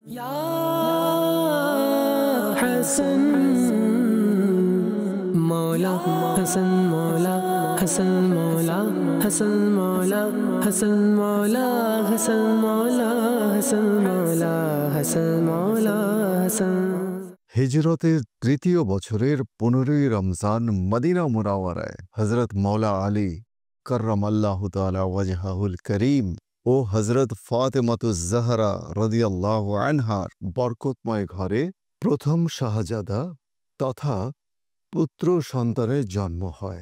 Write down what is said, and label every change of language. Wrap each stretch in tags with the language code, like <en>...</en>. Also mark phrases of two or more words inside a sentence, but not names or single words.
<ur>یا حسن مولا حسن مولا حسن مولا حسن مولا حسن مولا حسن مولا حسن مولا حسن مولا حسن.</ur> <bn>হিজরতের তৃতীয় বছরের 15ই রমজান মদিনা মুনাওয়ারায় হযরত মাওলা আলী</bn> <ar>كرم الله تعالى وجهه الكريم</ar> <bn>ও হযরত ফাতেমাতুজ জাহরা</bn> <ar>رضي الله عنها</ar> <bn>বরকতময় ঘরে প্রথম শাহজাদা তথা পুত্র সন্তানের জন্ম হয়।</bn>